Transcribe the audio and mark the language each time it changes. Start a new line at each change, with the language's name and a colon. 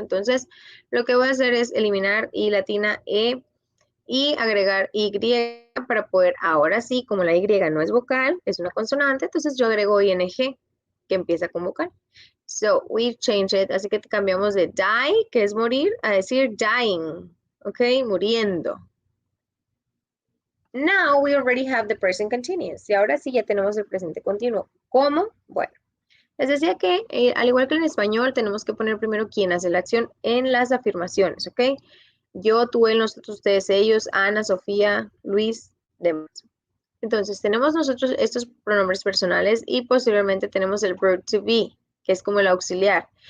Spanish: Entonces, lo que voy a hacer es eliminar I latina E y agregar Y para poder, ahora sí, como la Y no es vocal, es una consonante, entonces yo agrego ing, que empieza con vocal.
English: So, we change it,
Spanish: así que cambiamos de die, que es morir, a decir dying, ¿ok? Muriendo.
English: Now we already have the present continuous.
Spanish: Y ahora sí ya tenemos el presente continuo. ¿Cómo? Bueno, les decía que al igual que en español tenemos que poner primero quién hace la acción en las afirmaciones, ¿ok? Yo, tú, él, nosotros, ustedes, ellos, Ana, Sofía, Luis, demás. Entonces tenemos nosotros estos pronombres personales y posteriormente tenemos el verb to be, que es como el auxiliar.